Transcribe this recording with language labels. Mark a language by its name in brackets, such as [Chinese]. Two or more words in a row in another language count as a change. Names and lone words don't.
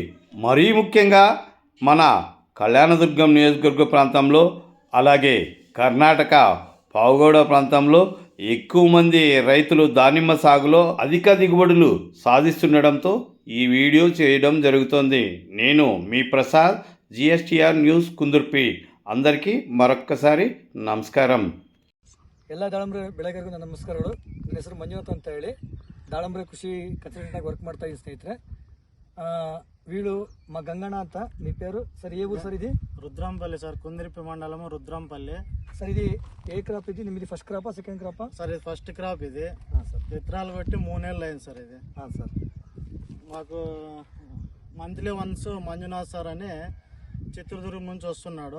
[Telugu] మరీ ముఖ్యంగా మన కళ్యాణదుర్గం నియోజకవర్గ ప్రాంతంలో, అలాగే కర్ణాటక పావుగౌడ ప్రాంతంలో ఎక్కువ మంది రైతులు దానిమ్మ సాగులో అధిక దిగుబడులు సాధిస్తుండడంతో ఈ వీడియో చేయడం జరుగుతుంది. నేను మీ ప్రసాద్, జిఎస్టిఆర్ న్యూస్ ಕುಂದುರ್ಪಿ. అందరికీ మరొక్కసారి నమస్కారం. [Kannada] ಎಲ್ಲ ದಾಳಂಬ್ರೆ ಬೆಳೆಗಾರರಿಗೂ ನನ್ನ ನಮಸ್ಕಾರಗಳು. ನನ್ನ ಹೆಸರು ಮಂಜುನಾಥ್ ಅಂತ ಹೇಳಿ ದಾಳಂಬ್ರೆ ಕೃಷಿ ಕನ್ಸಲ್ಟೆಂಟ್ ಆಗಿ ವರ್ಕ್ ಮಾಡ್ತಾ ಇದ್ದೀನಿ ಸ್ನೇಹಿತರೆ. [Telugu] వీళ్ళు మా గంగಣ್ಣ ಅಂತ. మీ పేరు సార్? ఏ ఊరు సార్ ఇది? రుద్రంపల్లి సార్, కుందిరిపి మండలము రుద్రంపల్లి సార్. ఇది ఏ క్రాప్ ఇది? నిమ్మది [English] first crop second crop [Telugu] సార్? ఇది ఫస్ట్ క్రాప్. ఇది సార్ విత్తనాలు కొట్టి 3 నెలలు అయింది సార్. ఇది సార్ మాకు [English] monthly once [Telugu] మంజునాథ్ సార్ అని చిత్రదుర్గం నుంచి వస్తున్నాడు.